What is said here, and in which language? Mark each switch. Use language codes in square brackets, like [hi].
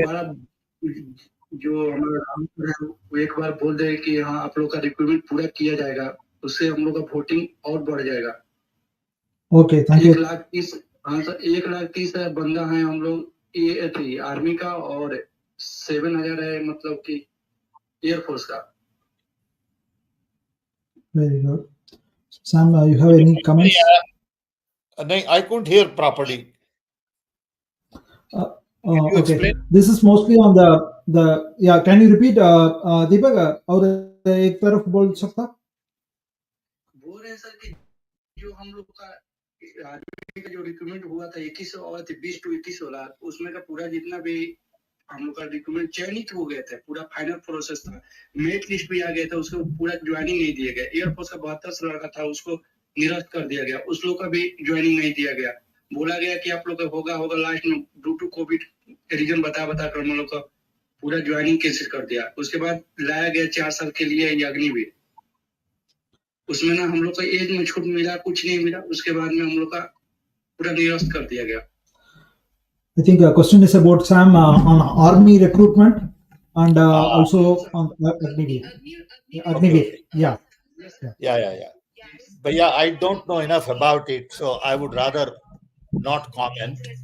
[hi] हमारा जो हमारा वो एक बार बोल दे कि हाँ आप लोग का रिक्रूटमेंट पूरा किया जाएगा, उससे हम लोग का वोटिंग और बढ़ जाएगा। [en] Okay, thank you. [hi] 1,30,000 हाँ सर 1,30,000 बंदा है हम लोग ये थी आर्मी का, और 7,000 है मतलब कि एयरफोर्स का। [en] Very good. Sam, you have any comments? नहीं, I couldn't hear properly. Can you Okay. explain? This is mostly on the yeah. Can you repeat, [hi] Deepak? और एक तरफ बोल सकता? बोल रहे हैं सर कि जो हम लोग का आर्मी का जो रिक्रूटमेंट हुआ था 21 और 20 to 21 वाला, उसमें का पूरा जितना भी हम लोग का रिक्रूटमेंट चयनित हो गया था, पूरा फाइनल प्रोसेस था, मेरिट लिस्ट भी आ गया था, उसको पूरा ज्वाइनिंग नहीं दिया गया। एयरफोर्स का 72 लड़का था उसको निरस्त कर दिया गया, उस लोग का भी ज्वाइनिंग नहीं दिया गया। बोला गया कि आप लोग का होगा लास्ट में ड्यू टू कोविड रीजन बता कर हम लोग का पूरा ज्वाइनिंग कैंसिल कर दिया। उसके बाद लाया गया 4 साल के लिए ये अग्निवीर, उसमें ना हम लोग का एज में छूट मिला, कुछ नहीं मिला। उसके बाद में हम लोग का पूरा निरस्त कर दिया गया। [en] I think a question is about Sam on army recruitment and also on Agniveer. Agniveer, yeah. Yeah. But yeah, I don't know enough about it, so I would rather not comment.